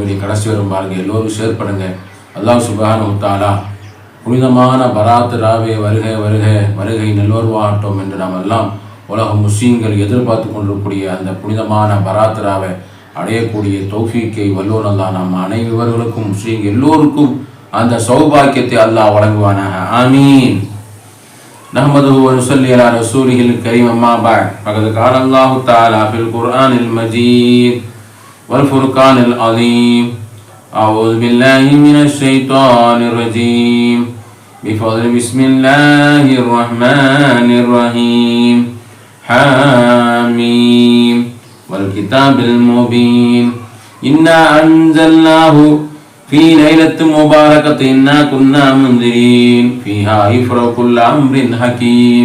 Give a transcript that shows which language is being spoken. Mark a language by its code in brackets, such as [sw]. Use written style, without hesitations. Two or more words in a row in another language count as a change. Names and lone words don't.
[ta] வீடியோ கடைசி வரும் பாருங்கள், எல்லோரும் ஷேர் பண்ணுங்கள். [ar] الله سبحانه وتعالى [ta] புனிதமான பராத் ராவே வருக வருக வருகை நல்வருவாகட்டும் என்று நாம் எல்லாம் உலக முஸ்லீம்கள் எதிர்பார்த்து கொண்டிருக்கக்கூடிய அந்த புனிதமான பராத் ராவை அடையக்கூடிய தௌஃபீக்கை வல்லோன் அல்லாஹ் நம் அனைவர்களுக்கும் முஸ்லீம் எல்லோருக்கும் அந்த சௌபாக்கியத்தை அல்லாஹ் வழங்குவானாக. ஆமீன். [ar] نحمده ونصلي على رسوله الكريم. أما بعد. فقد قال الله تعالى في القرآن المجيد والفرقان العظيم. أعوذ بالله من الشيطان الرجيم. بفضل بسم الله الرحمن الرحيم. حاميم والكتاب المبين. إنا أنزلناه في ليلة مباركة إنا كنا منذرين فيها يفرق كل أمر حكيم.